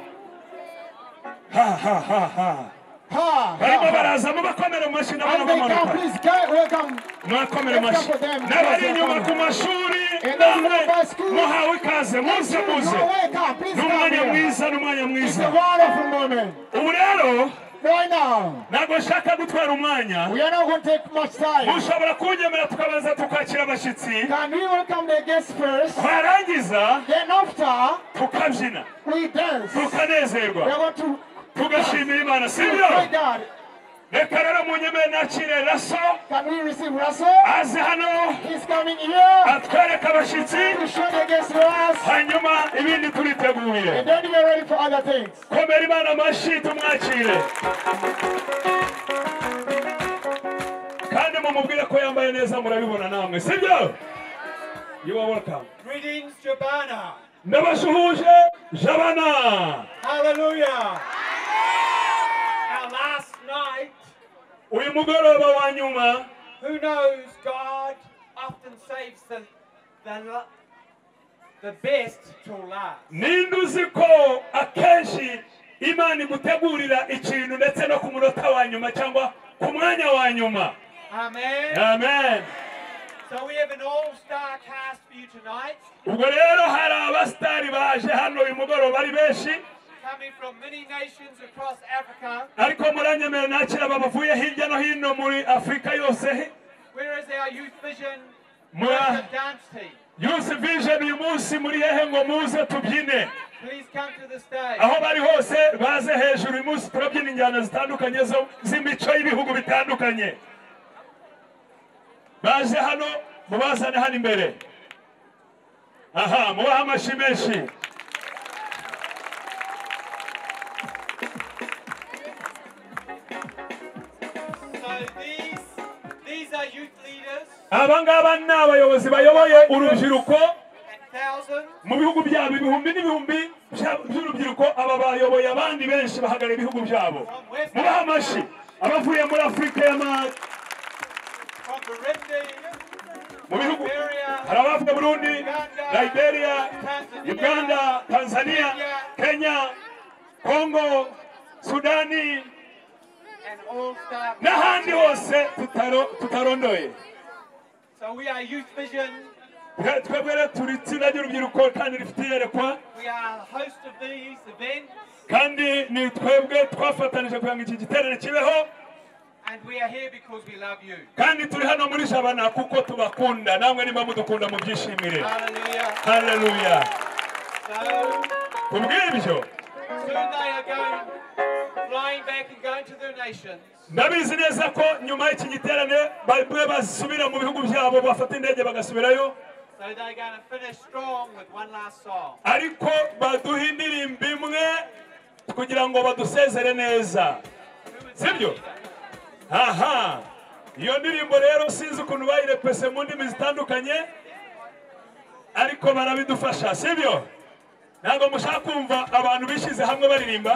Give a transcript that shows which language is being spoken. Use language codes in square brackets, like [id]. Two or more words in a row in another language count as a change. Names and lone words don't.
[rw] Ha. Barimo baraza mubakomere mu mashyi n'abana [en] As they come, [rw] bamanuka. [en] please welcome. [rw] Mwakomere mu mashyi. N'abari inyuma ku mashuri namwe muhawe ikaze muze. [en] Welcome. Please come [rw] N'umwanya [en] here. [rw] mwiza n'umwanya [en] It's a [rw] mwiza. [en] wonderful moment. [rw] Ubu rero [en] Right now, [rw] ntabwo nshaka gutwara umwanya. [en] we are not going to take much time. [rw] Mushobora kunyemerera tukabanza tukakira abashyitsi. [en] Can we welcome the guests first? [rw] Twarangiza [en] Then after, [rw] tukabyina [en] we dance. We [rw] tukanezerwa [en] are going to [rw] tugashimira Imana, sibyo? [en] thank God. [rw] Reka rero munyemere nakire Raso [en] Can we receive Russell? [rw] aze hano [en] He's coming here [rw] atwereka abashyitsi, [en] to show the guests to us. [rw] hanyuma ibindi turiteguye. [en] And then we are ready for other things. [rw] Komera Imana amashyi tumwakire kandi mumubwire ko yambaye neza, murabibona namwe, sibyo? [en] You are welcome. Greetings, Jabana. [rw] Ndabashuhuje Jabana. [en] Hallelujah. Our last night, [rw] Uyu mugoroba wa nyuma, [en] who knows, God often saves the best till last. [rw] ninde uzi ko akenshi Imana igutegurira ikintu ndetse no ku munota wa nyuma cyangwa ku mwanya wa nyuma. Amen. Amen. [en] So we have an all-star cast for you tonight. [rw] Ubwo rero hari abasitari baje hano uyu mugoroba ari benshi. [en] coming from many nations across Africa. [rw] ariko muranyemera nakira babavuye hirya no hino muri Afrika yose. [en] Where is our youth vision dance team? [rw] Youth vision uyu munsi muri hehe ngo muze tubyine. [en] Please come to the stage. [rw] Aho bari hose baze hejuru uyu munsi turabyina injyana zitandukanye z'imico y'ibihugu bitandukanye. Baje hano mubazane hano imbere. Aha, mubaha amashyi menshi. [en] These are youth leaders. [rw] Abangaba ni abayobozi bayoboye urubyiruko [en] Thousands. [rw] mu bihugu byabo ibihumbi n'ibihumbi by'urubyiruko. Aba bayoboye abandi benshi bahagarara ibihugu byabo. Mubaha amashyi. Abavuye muri Afrika y'Amajyepfo mu bihugu hari abavuye Burundi, Liberia, Uganda, Tanzania, Kenya, Congo, Sudani nahandi hose tutarondoye. [en] So we are youth vision. [rw] Twebwe rero turi itsinda ry'urubyiruko kandi rifite iyerekwa. [en] We are host of these events. [rw] Kandi ni twebwe twafatanije kugira ngo iki giterane kibeho. [en] And we are here because we love you. [rw] Kandi turi hano muri Jabana kuko tubakunda, namwe nimba mudukunda mu byishimire. Hallelujah. Hallelujah. [en] So [rw] Kubw'ibyo [en] soon they are going flying back and going to their nations. [rw] ndabizi neza ko nyuma y'iki giterane bamwe basubira mu bihugu byabo bafata indege bagasubirayo. [en] So they're going to finish strong with one last song. [rw] Ariko baduha indirimbo imwe kugira ngo badusezere neza. Sibyo? Aha. Iyo ndirimbo rero sinzi ukuntu bayirepese mu ndimi zitandukanye. Ariko barabidufasha, sibyo? Ntabwo mushaka kumva abantu bishize hamwe baririmba.